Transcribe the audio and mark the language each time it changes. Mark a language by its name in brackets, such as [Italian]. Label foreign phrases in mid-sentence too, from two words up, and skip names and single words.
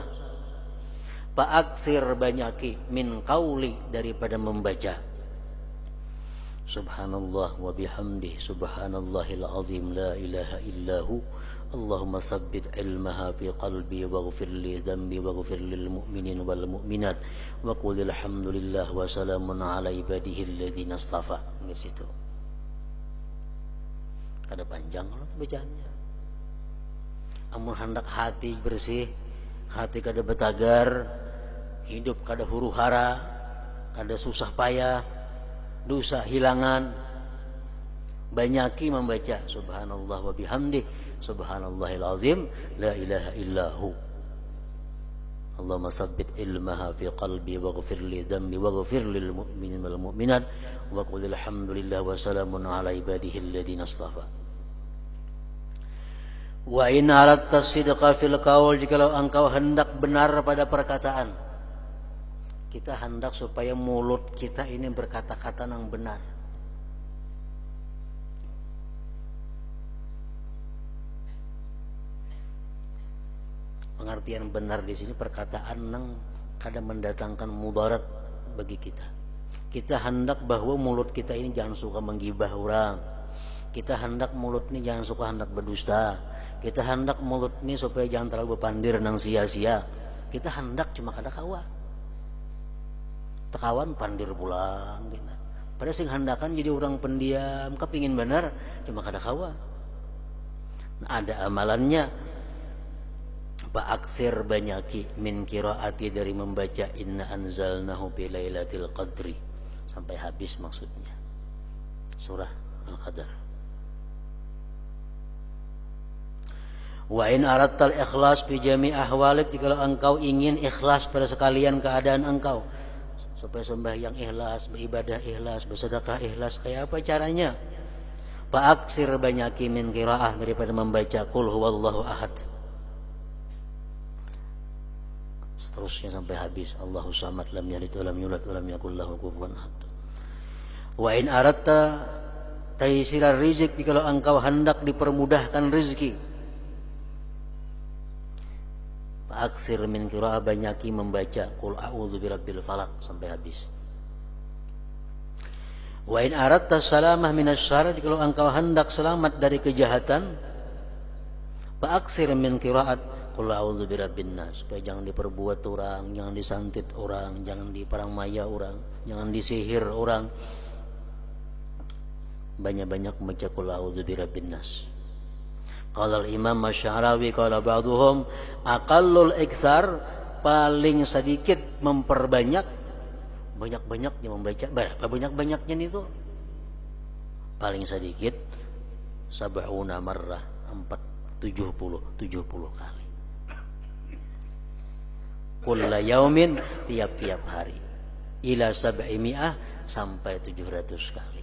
[Arabic] Fa'aktsir, banyaki, من قول, [Indonesian] daripada membaca [Arabic] سبحان الله وبحمده سبحان الله العظيم لا إله إلا هو اللهم ثبت علمها في قلبي واغفر لي ذنبي واغفر للمؤمنين والمؤمنات وقل الحمد لله وسلام على عباده الذين اصطفى. [Indonesian] Di situ ada panjang bacaannya. [Banjar] Amun hendak hati bersih, hati kada betagar, hidup kada huru hara, kada susah payah, dosa hilangan, banyaki membaca [Arabic] سبحان الله وبحمده سبحان الله العظيم لا إله إلا هو اللهم ثبت علمها في قلبي واغفر لي ذنبي واغفر للمؤمنين والمؤمنات وقل الحمد لله وسلام على عباده الذين اصطفى. وإن أردت الصدق في القول, [Indonesian] jikalau engkau hendak benar pada perkataan, kita hendak supaya mulut kita ini berkata-kata yang benar. Pengertian benar di sini perkataan yang kadang mendatangkan mudarat bagi kita. Kita hendak bahwa mulut kita ini jangan suka menggibah orang. Kita hendak mulut ini jangan suka hendak berdusta. Kita hendak mulut ini supaya jangan terlalu [Banjar] berpandir nang [Indonesian] sia-sia. [Banjar] Kita hendak cuma kada kawa. Tekawan pandir pulang gitu. Pada sing hendakan jadi orang pendiam, kepingin benar cuma kada kawa. [Indonesian] Nah, ada amalannya. Fa'aksir banyaki [Arabic] من قراءة, [Indonesian] dari membaca [Arabic] إنا أنزلناه في ليلة القدر [Indonesian] sampai habis maksudnya surah Al-Qadar. [Arabic] وإن أردت الإخلاص في جميع أحوالك, [Indonesian] jika engkau ingin ikhlas pada sekalian keadaan engkau, supaya sembahyang ikhlas, beribadah ikhlas, bersedekah ikhlas, kayak apa caranya? Fa'aksir banyaki [Arabic] من قراءة, [Indonesian] daripada membaca [Arabic] قل هو الله أحد [Indonesian] terusnya sampai habis. [Arabic] الله الصمد لم يلد ولم يولد ولم يكن له كفوا أحد. وإن أردت تيسير الرزق, [Indonesian] jika engkau hendak dipermudahkan rezeki, [Arabic] فأكثر من قراءة, [Indonesian] banyaki membaca [Arabic] قل أعوذ برب الفلق [Indonesian] sampai habis. [Arabic] وإن أردت السلامة من الشر, [Indonesian] jika engkau hendak selamat dari kejahatan, [Arabic] فأكثر من قراءة قل أعوذ برب الناس, [Indonesian] supaya jangan diperbuat orang, jangan disantit orang, jangan diperangmaya orang, jangan disihir orang. Banyak-banyak membaca [Arabic] قل أعوذ برب الناس. قال الإمام الشعراوي قال بعضهم أقل الإكثار, [Indonesian] paling sedikit memperbanyak, banyak-banyaknya membaca. Berapa banyak-banyaknya itu? Paling sedikit [Arabic] سبعون مرة, [Indonesian] 70 kali. [Arabic] كل يوم, [Indonesian] tiap-tiap hari, ila 700, sampai 700 kali.